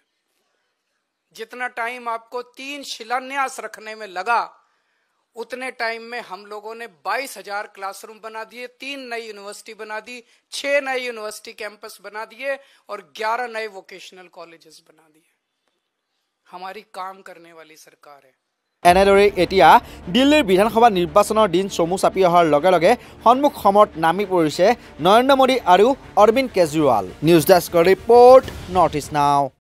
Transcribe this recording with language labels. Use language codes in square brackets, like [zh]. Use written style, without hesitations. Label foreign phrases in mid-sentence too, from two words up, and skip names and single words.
[hi] जितना टाइम आपको 3 शिलान्यास रखने में लगा, उतने टाइम में हम लोगों ने 22,000 क्लासरूम बना दिए, 3 नई यूनिवर्सिटी बना दी, 6 नए [en] university campus [hi] बना दिए और 11 नए [en] vocational colleges [hi] बना दिए। हमारी काम करने वाली सरकार है। [as] এনেদৰে এতিয়া দিল্লীৰ বিধানসভা নিৰ্বাচনৰ দিন চমু চাপি অহাৰ লগে লগে সন্মুখ সমৰত নামি পৰিছে নৰেন্দ্ৰ মোদী আৰু অৰবিন্দ কেজৰিৱাল। [en] news desk report, [as] নৰ্থ ইষ্ট নাও।